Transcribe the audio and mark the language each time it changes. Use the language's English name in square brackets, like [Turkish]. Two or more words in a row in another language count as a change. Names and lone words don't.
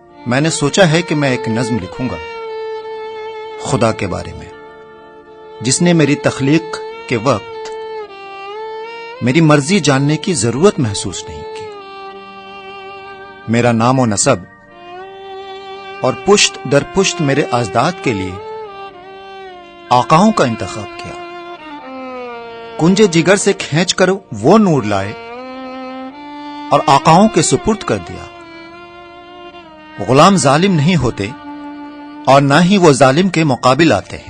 [Urdu] میں نے سوچا ہے کہ میں ایک نظم لکھوں گا خدا کے بارے میں، جس نے میری تخلیق کے وقت میری مرضی جاننے کی ضرورت محسوس نہیں کی، میرا نام و نسب اور پشت در پشت میرے اجداد کے لیے آقاؤں کا انتخاب کیا، کنجے جگر سے کھینچ کر وہ نور لائے اور آقاؤں کے سپرد کر دیا۔ غلام ظالم نہیں ہوتے اور نہ ہی وہ ظالم کے مقابل آتے ہیں۔